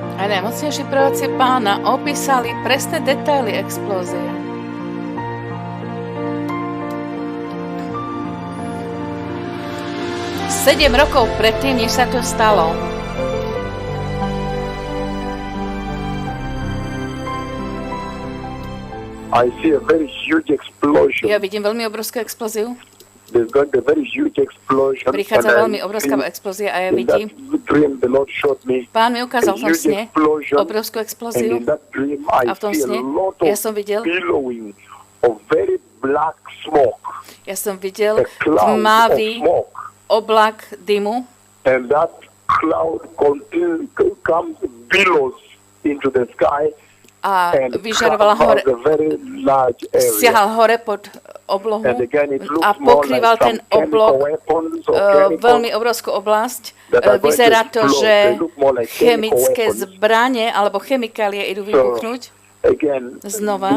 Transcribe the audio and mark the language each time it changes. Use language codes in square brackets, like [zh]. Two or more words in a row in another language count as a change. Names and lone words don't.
[sk] najmocnejší proroci Pána opísali presné detaily explózie. Sedem rokov predtým, než sa to stalo. [en] I see a very huge explosion. [sk] Ja vidím veľmi obrovskú explóziu. [en] There's going to be a very huge explosion. [sk] Prichádza veľmi obrovská explózia a ja vidím. Pán mi ukázal v tom sne obrovskú explóziu a v tom sne ja som videl tmavý oblak dymu [en] and that cloud comes billows into the sky. [sk] A vyžarovala hore, siahal hore pod oblohu a pokrýval ten oblok veľmi obrovskú oblasť. Vyzerá to, že chemické zbrane alebo chemikálie idú vybuchnúť znova.